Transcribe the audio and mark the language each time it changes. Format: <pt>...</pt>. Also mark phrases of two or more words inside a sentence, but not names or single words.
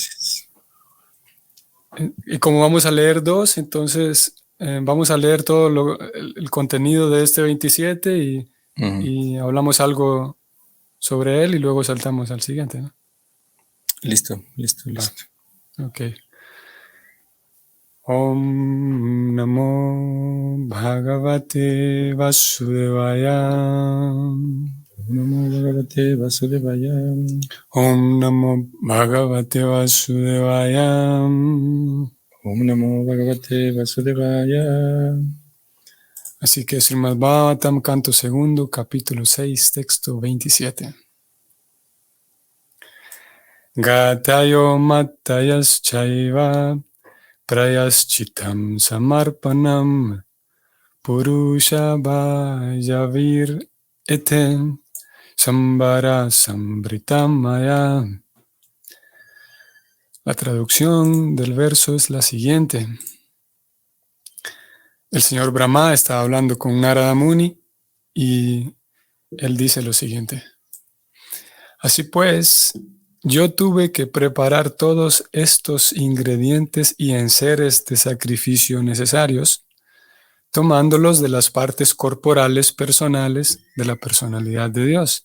<es>gracias. Y como vamos a leer dos, entonces vamos a leer todo el contenido de este 27 Ujú. y hablamos algo sobre él y luego saltamos al siguiente, ¿no? Listo. Va. Ok.</es> <sa>Om Namo Bhagavate Vasudevaya. Namo Bhagavate Vasudevaya. Om Namo Bhagavate Vasudevaya. Om Namo Bhagavate Vasudevaya.</sa> <es>Así que Srimad Bhagavatam, canto segundo, capítulo 6, texto 27.</es> <sa>Gatayo Matayas Chaiva Prayaschitam Samarpanam Purusha Vayavir Eten Sambara Sambritamaya.</sa> <es>La traducción del verso es la siguiente. El señor Brahma está hablando con Narada Muni y él dice lo siguiente. Así pues, yo tuve que preparar todos estos ingredientes y enseres de sacrificio necesarios, tomándolos de las partes corporales personales de la personalidad de Dios.</es>